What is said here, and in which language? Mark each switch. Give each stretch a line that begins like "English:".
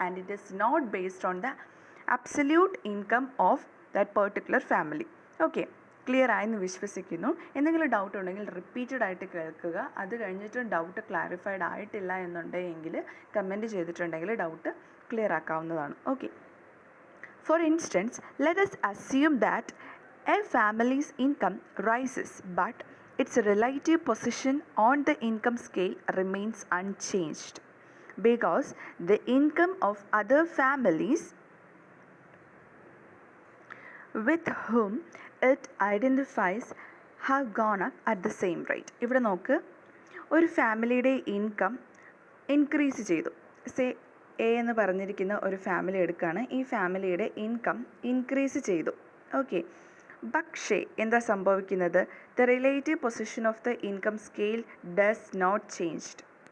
English: And it is not based on the absolute income of that particular family.
Malayalam: Okay, clear ആയെന്ന് വിശ്വസിക്കുന്നു. എന്തെങ്കിലും doubt ഉണ്ടെങ്കിൽ repeated ആയിട്ട് കേൾക്കുക. അത് കഴിഞ്ഞിട്ടും ഡൗട്ട് ക്ലാരിഫൈഡ് ആയിട്ടില്ല എന്നുണ്ടെങ്കിൽ കമൻറ്റ് ചെയ്തിട്ടുണ്ടെങ്കിൽ doubt clear ആക്കാവുന്നതാണ്.
English: Okay, for instance, let us assume that a family's income rises but its relative position on the income scale remains unchanged because the income of other families with whom it identifies have gone up at the same rate.
Malayalam: ഇവിടെ നോക്ക്, ഒരു ഫാമിലിയുടെ income increase ചെയ്തു. Say A എന്ന് പറഞ്ഞിരിക്കുന്ന ഒരു family എടുക്കുകയാണ്. ഈ ഫാമിലിയുടെ ഇൻകം ഇൻക്രീസ് ചെയ്തു.
English: okay,
Malayalam: പക്ഷേ എന്താ സംഭവിക്കുന്നത്?
English: The relative position of the income scale does not changed.